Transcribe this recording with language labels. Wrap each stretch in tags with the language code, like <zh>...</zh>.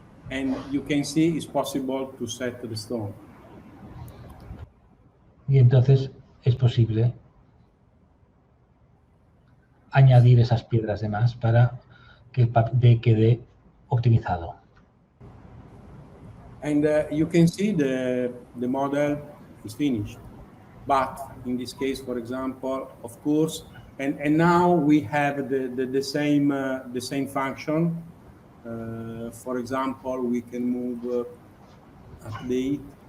<en>and you can see it's possible to set the stone.</en> <es>Y entonces es posible añadir esas piedras de más para que el papel quede optimizado.</es> <en>And you can see the model is finished. But in this case, for example, of course, and now we have the same function. For example, we can move update.</en>